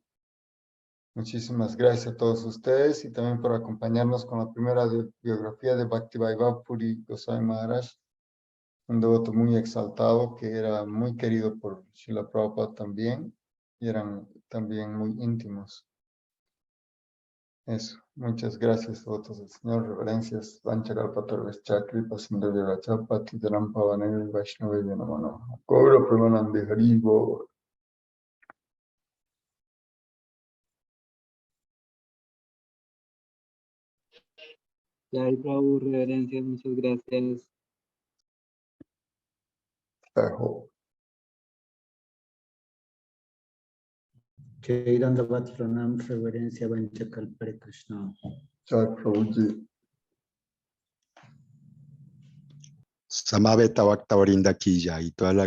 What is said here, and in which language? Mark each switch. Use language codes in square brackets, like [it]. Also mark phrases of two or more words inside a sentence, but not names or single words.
[es] Muchísimas gracias a todos ustedes y también por acompañarnos con la primera biografía de Bhaktivedanta Puri Goswami Maharaj, un devoto muy exaltado que era muy querido por Srila Prabhupada también y eran también muy íntimos. Eso, muchas gracias, devotos del Señor, reverencias, [sa] Vanchakalpatarves Chakri, Pasindhavya Rachapati, Dharampa Vaishnavaya Namana, Gaura Pramanande Haribo. Jai Prabhu, [es] reverencias, muchas gracias. Tajo. [sa] Jai Dandavat Pranam, reverencia Vanchakalpare Krishna. Jai Prabhuji. Samaveta Bhakta Vrinda Ki Jai, [es] y toda la